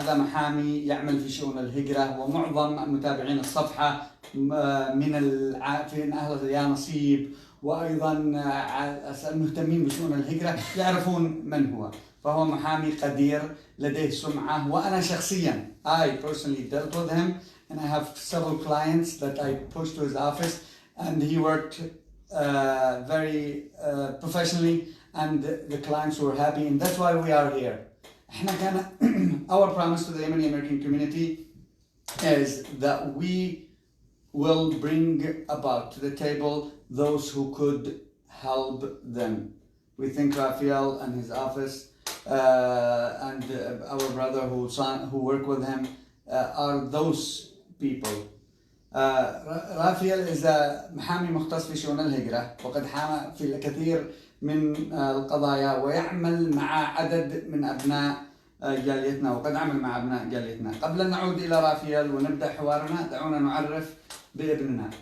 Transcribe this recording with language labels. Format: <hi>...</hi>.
<ar>هذا محامي يعمل في شؤون الهجرة، ومعظم متابعين الصفحة من أهل يا نصيب وأيضا المهتمين بشؤون الهجرة يعرفون من هو. فهو محامي قدير لديه سمعة، وأنا شخصيا</ar> <en>I personally dealt with him and I have several clients that I pushed to his office and he worked very professionally and the clients were happy and that's why we are here.</en> <ar>احنا كان</ar> <en>our promise to the Yemeni American community is that we will bring about to the table those who could help them. We think Rafeel and his office and our brother who work with him are those people.</en> <ar>رافيل</ar> <en>is a</en> <ar>محامي مختص في شؤون الهجرة وقد حام في الكثير من القضايا ويعمل مع عدد من أبناء جاليتنا وقد عمل مع أبناء جاليتنا. قبل أن نعود إلى رافيل ونبدأ حوارنا دعونا نعرف بابننا.</ar>